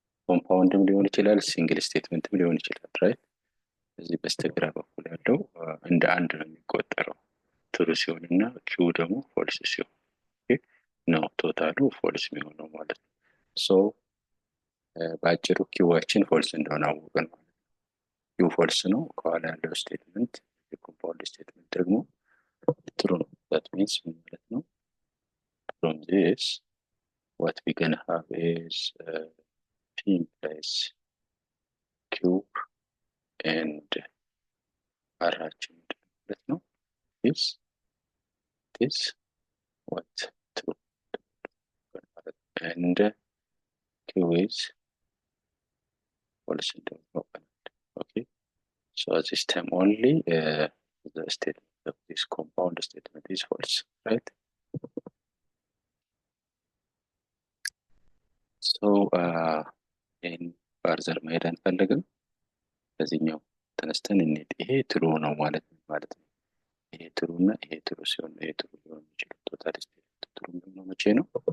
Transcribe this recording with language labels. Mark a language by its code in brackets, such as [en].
[am] ኮምፓውንድም ሊሆን ይችላል፣ ሲንግል ስቴትመንትም ሊሆን ይችላል። ራይት እዚህ በስተግራ በኩል ያለው እንደ አንድ ነው የሚቆጠረው ትሩ ሲሆን እና ኪው ደግሞ ፎልስ ሲሆን ነው ቶታሉ ፎልስ የሚሆነው ማለት ነው። ሶ በአጭሩ ኪዋችን ፎልስ እንደሆነ አወቅን ማለት ነው። ኪው ፎልስ ነው። ከኋላ ያለው ስቴትመንት የኮምፓውንድ ስቴትመንት ደግሞ ትሩ ነው። [en] that means [am] ምን ማለት ነው? [en] from this what we gonna have is P implies Q and [am] አራችን ማለት ነው [en] is what true and Q is false [am] እንደሆነ [en] okay. So at this time only the statement of this compound statement is false, right? So in further [am] መሄድ አንፈልግም። በዚህኛው ተነስተን እንሂድ። ይሄ ትሩ ነው ማለት ነው። ይሄ ትሩ እና ይሄ ትሩ ሲሆን ይሄ ትሩ ሊሆን የሚችለው ቶታል ስቴትመንት ትሩ የሚሆነው መቼ ነው?